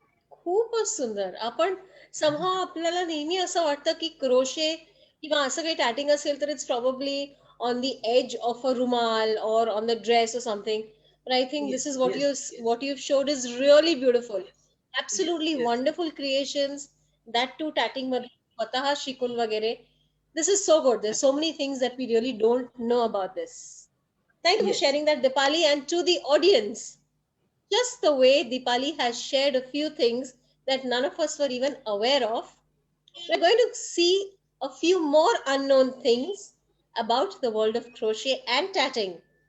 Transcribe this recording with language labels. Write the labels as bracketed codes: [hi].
[mr] खूपच सुंदर. आपण [en] somehow [mr] आपल्याला नेहमी असं वाटतं की क्रोशे किंवा असं काही टॅटिंग असेल तर [en] It's probably on the edge of a rumal or on the dress or something. But I think this is what what you've showed is really beautiful. Absolutely Yes. wonderful creations. That too [mr] tatting मध्ये स्वतः शिकून वगैरे. [en] This is so good. There's so many things that we really don't know about this. Thank you for Yes. sharing that, Dipali. And to the audience, just the way Dipali has shared a few things that none of us were even aware of, we're going to see a few more unknown things about the world of crochet and tatting.